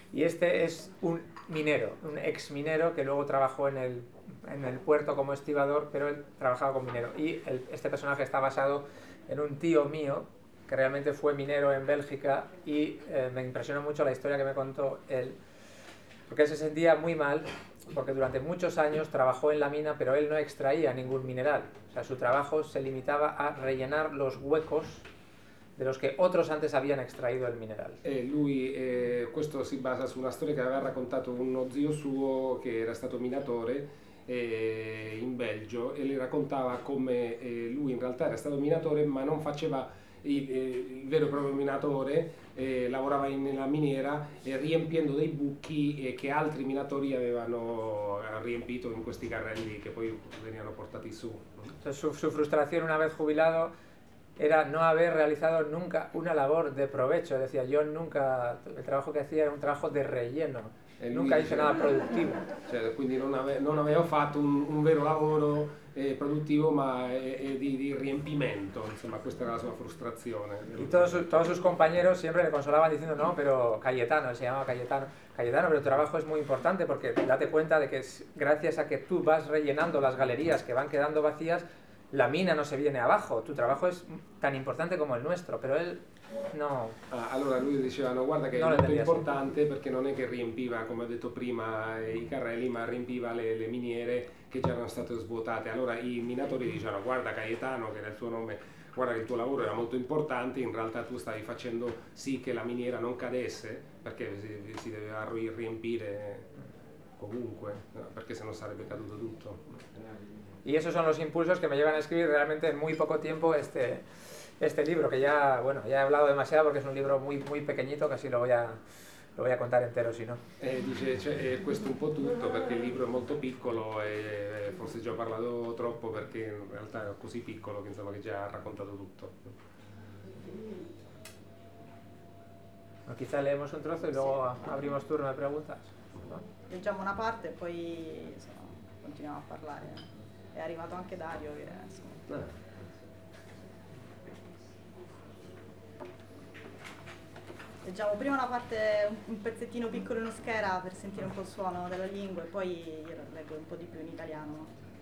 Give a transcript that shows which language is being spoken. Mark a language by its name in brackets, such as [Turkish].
[Italian] E questo è un minero, un ex minero che [Spanish] luego trabajò [Italian] nel puerto come estibador, però trabajaba come minero. E questo personaggio sta basato in un tío mio che realmente fu minero in Bélgica e mi impressionò molto la storia che mi contò él. [Spanish] Porque se sentía muy mal, porque durante muchos años trabajó en la mina, pero él no extraía ningún mineral. O sea, su trabajo se limitaba a rellenar los huecos de los que otros antes habían extraído el mineral. Esto se basa en una historia que había [Italian] raccontato uno zio suo, que era stato minatore in Belgio, e le raccontava come lui in realtà era stato minatore, ma non faceva il vero e proprio minatore. Lavorava nella miniera riempiendo dei buchi che altri minatori avevano riempito in questi carrelli che poi venivano portati su. [Spanish] Su frustrazione una vez jubilato [Italian] era non aver realizzato [Spanish] nunca una labor de provecho. Decía, yo nunca, il trabajo che hacía era un trabajo de relleno, nunca hice nada productivo. [Italian] Cioè, quindi non avevo fatto un vero lavoro produttivo, ma di riempimento, insomma, questa era la sua frustrazione. [Spanish] Y todos sus compañeros siempre le consolaban diciendo, no, pero Cayetano, él se llamaba Cayetano, Cayetano, pero tu trabajo es muy importante porque date cuenta de que gracias a que tú vas rellenando las galerías que van quedando vacías, la mina no se viene abajo, tu trabajo es tan importante como el nuestro, pero él no. [Italian] Allora lui diceva, no, guarda che è molto importante perché non è che riempiva, come ho detto prima, i carrelli, ma riempiva le miniere che già erano state svuotate. Allora i minatori dicevano, guarda Cayetano, che era il tuo nome, guarda che il tuo lavoro era molto importante, in realtà tu stavi facendo sì che la miniera non cadesse, perché si doveva riempire comunque, perché sennò sarebbe caduto tutto. [Spanish] Y esos son los impulsos que me llevan a escribir realmente en muy poco tiempo este libro, que ya, bueno, ya he hablado demasiado porque es un libro muy, muy pequeñito, casi lo voy a contar entero, si no. [Italian] Dice, cioè, questo un po' tutto, perché il libro è molto piccolo e forse già ho parlato troppo, perché in realtà è così piccolo che, insomma, che già ha raccontato tutto. [Spanish] No, quizá leemos un trozo e luego abrimos turno de preguntas. No? [Italian] Leggiamo una parte e poi continuiamo a parlare. È arrivato anche Dario, che è, insomma. Passeggiamo prima una parte, un pezzettino piccolo in uschera per sentire un po' il suono della lingua e poi io lo leggo un po' di più in italiano.